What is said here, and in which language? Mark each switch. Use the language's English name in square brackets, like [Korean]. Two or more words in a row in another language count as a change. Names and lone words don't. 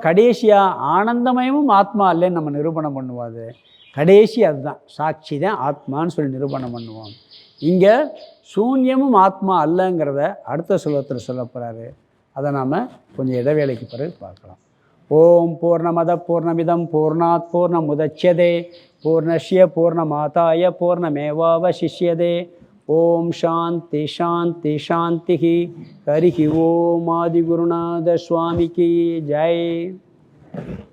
[Tamil] கடைசியாக ஆனந்தமயமும் ஆத்மா இல்லைன்னு நம்ம நிரூபணம் பண்ணுவாது. கடைசி அதுதான், சாட்சி தான் ஆத்மான்னு சொல்லி நிரூபணம் பண்ணுவோம். இங்கே சூன்யமும் ஆத்மா அல்லங்கிறத அடுத்த ஸ்லோகத்தில் சொல்ல போகிறாரு. அதை நாம் கொஞ்சம் இடைவேளைக்கு பிறகு பார்க்கலாம். [Sanskrit] ॐ पूर्णमदः पूर्णमिदं पूर्णात् पूर्णमुदच्यते पूर्णस्य पूर्णमादाय पूर्णमेवावशिष्यते. ॐ शान्तिः शान्तिः शान्तिः. [Tamil] ஹரி ஓம் ஆதிகுருநாத சுவாமிக்கு ஜெய்.